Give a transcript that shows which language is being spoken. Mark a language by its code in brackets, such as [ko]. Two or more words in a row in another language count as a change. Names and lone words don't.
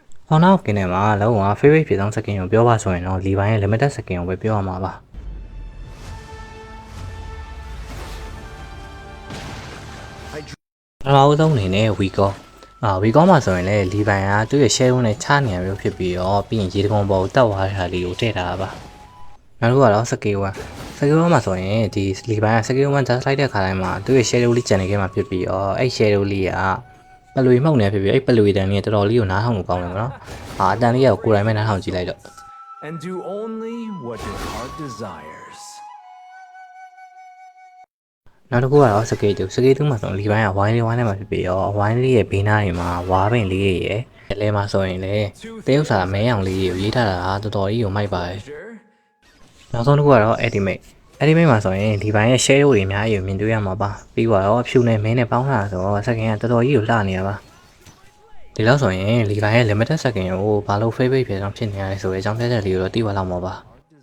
[my] Honor of Kingdom မှာလုံးဝ favorite ဖြစ်ဆုံး skin ကိုပြောပါဆိုရင်တော့ Levi ရဲ့ [en] limited skin [my] ကိုပဲပြောရမှာပါပထမဦးဆုံးအနေ နဲ့ Weaker Weaker မှာဆိုရင်လည်း Levi ကသူ့ရဲ့ share နဲ့ချနေရမျိုးဖြစ်ပြီးတော့ပြီးရင်ရေတကုံပေါ်ကိုတက်သွားတဲ့ဟာလေးကိုထည့်ထားတာပါနောက်တစ်ခုကတော့ skill 1မှာဆိုရင်ဒီ Levi က [en] skill 1 just [my] လိုက်တဲ့ခါတိုင်းမှာသူ့ရဲ့ shadow လေးကျန်နေခဲ့မှာဖြစ်ပြီးတော့အဲ့ shadow လေးကပလွေမှုန့်နေဖြစ်ပြီးအဲ့ပလွေတန်လေးကတော်တော်လေးကိုနားထောင်လို့ကောင်းတယ်နော်အတန်လေးကိုကိုယ်တိုင်ပဲနားထောင်ကြည့်လိုက်တော့ [en] And do only what your heart desires [my] နောက်တစ်ခုကတော့ skill 2မှာဆိုရင် Levi ကဝိုင်းထဲမှာဖြစ်ပြီးတော့ဝိုင်းလေးရဲ့ဘေးနားတွေမှာဝါးပင်လေးရဲ့လဲမှာဆိုရင်လေတေးဥစားမဲအောင်လေးကိုရေးထားတာတော်တော်ကြီးကိုမိုက်ပါတယ်နောက်ဆုံးတစ်ခုကတော့ Ultimate မှာဆိုရင်ဒီဘိုင်းရဲ့ shadow တွေအများကြီးကိုမြင်တွေ့ရမှာပါပြီးတော့ဖြူနဲ့မင်းနဲ့ပေါင်းထားတာဆိုတော့ second ကတော်တော်ကြီးကိုလှနေရပါဒီလောက်ဆိုရင် Levi ရဲ့ [en] limited second [my] ကိုဘာလို့ favorite ဖြစ်အောင်ဖြစ်နေရလဲဆိုတဲ့အကြောင်းပြချက်လေးကိုတော့သိပါလောက်မှာပါ